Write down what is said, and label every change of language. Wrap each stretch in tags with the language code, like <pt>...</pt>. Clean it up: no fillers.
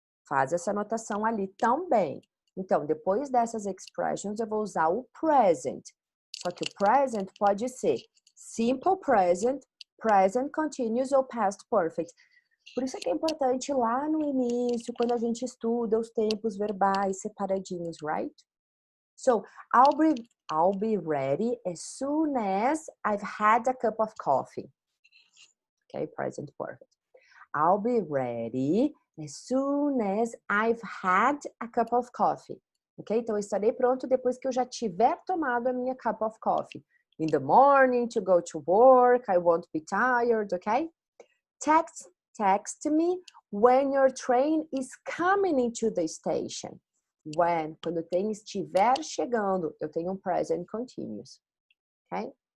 <pt>Faz essa anotação ali também. Então, depois dessas expressions, eu vou usar o present. Só que o present pode ser simple present, present continuous ou past perfect. Por isso é que é importante lá no início, quando a gente estuda os tempos verbais separadinhos, right?</pt> <en>So, I'll be ready as soon as I've had a cup of coffee. Okay, present perfect. I'll be ready as soon as I've had a cup of coffee. Ok?</en> <pt>Então, eu estarei pronto depois que eu já tiver tomado a minha cup of coffee.</pt> <en>In the morning, to go to work, I won't be tired, ok? Text me when your train is coming into the station.</en> <pt>When, quando o trem estiver chegando, eu tenho um present continuous. Okay?</pt>